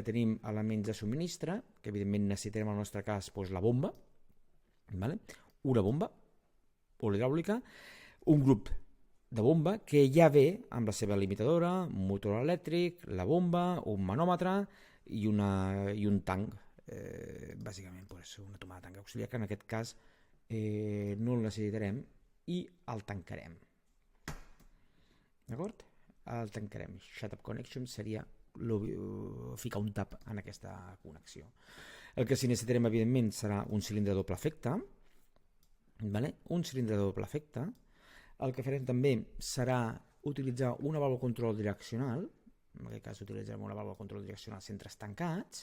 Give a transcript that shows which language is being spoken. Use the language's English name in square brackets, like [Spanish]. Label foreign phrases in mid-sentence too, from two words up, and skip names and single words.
[Catalan] tenim elements de subministre, que evidentment necessitarem en el nostre cas la bomba, una bomba o l'hidràulica, un grup de bomba que ja ve amb la seva limitadora, un motor elèctric, la bomba, un manòmetre i un tanc, bàsicament una tomada de tanc auxiliar, que en aquest cas no el necessitarem i el tancarem. D'acord? El tancarem. [English] Shut-up connection [Catalan] seria ficar un tap en aquesta connexió. El que sí necessitarem, evidentment, serà un cilindre de doble efecte. Un cilindre de doble efecte. El que farem també serà utilitzar una vàlvula de control direccional. En aquest cas utilitzarem una vàlvula de control direccional centres tancats.